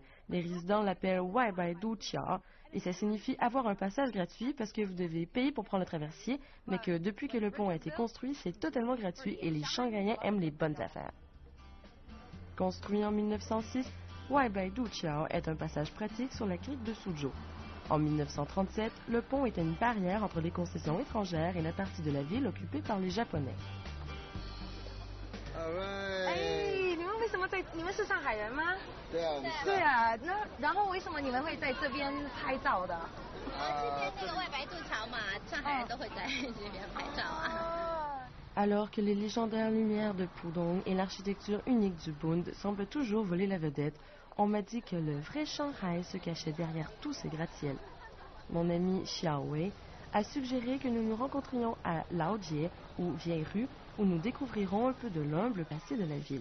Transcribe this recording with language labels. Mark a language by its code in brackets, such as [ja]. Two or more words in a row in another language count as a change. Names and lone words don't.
[fr] Les résidents l'appellent Weibai Duqia et ça signifie avoir un passage gratuit parce que vous devez payer pour prendre le traversier, mais que depuis que le pont a été construit, c'est totalement gratuit et les Shanghaiens aiment les bonnes affaires. Construit en 1906, Weibai Duqia est un passage pratique sur la crique de Suzhou. En 1937, le pont était une barrière entre les concessions étrangères et la partie de la ville occupée par les Japonais. [zh] 哎，你们为什么在？你们是上海人吗？对啊，我们是。对啊，那然后为什么你们会在这边拍照的？这边那个外白渡桥嘛，上海人都会在这边拍照啊。 [fr] Alors que les légendaires lumières de Pudong et l'architecture unique du Bund semblent toujours voler la vedette, on m'a dit que le vrai Shanghai se cachait derrière tous ces gratte-ciels. Mon ami Xiao Wei a suggéré que nous nous rencontrions à Laojie, ou Vieille Rue, où nous découvrirons un peu de l'humble passé de la ville.